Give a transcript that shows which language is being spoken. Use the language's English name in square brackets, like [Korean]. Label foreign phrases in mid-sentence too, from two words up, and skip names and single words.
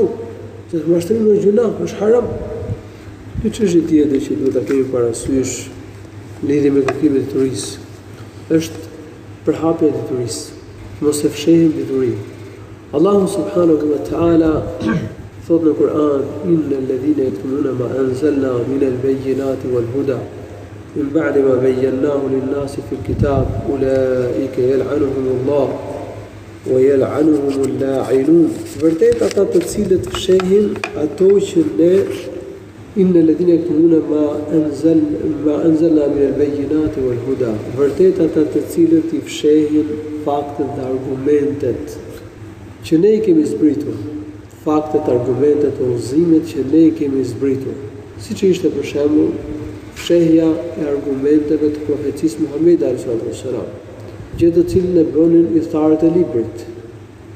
[Albanian] Se mashtrimi është gjuna, është haram. Një çështje tjetër që duhet ta kemi parasysh lidhje me kërkimin e diturisë është përhapja e diturisë. Mos e fshehim diturinë. [Arabic] الله سبحانه وتعالى [Albanian] thot në Kur'an, [Arabic] إن الذين يكتمون ما أنزلنا من البينات والهدى من بعد ما بينه للناس في الكتاب أولئك يلعنهم الله ويلعنهم اللاعنون. [Albanian] Vërtet ata të cilët fshehin ato që ne [Arabic] إن الذين يكتمون ما أنزلنا من البينات والهدى. [Albanian] Vërtet ata të cilët i fshehin faktet dhe argumentet që ne i kemi zbritur, faktet, argumentet, udhëzimet që ne i kemi zbritur, siç ishte për shembull fshehja e argumenteve të profecisë Muhamedit [Arabic] صلى الله عليه وسلم, [Albanian] gjë të cilën e bënin i tharët e librit.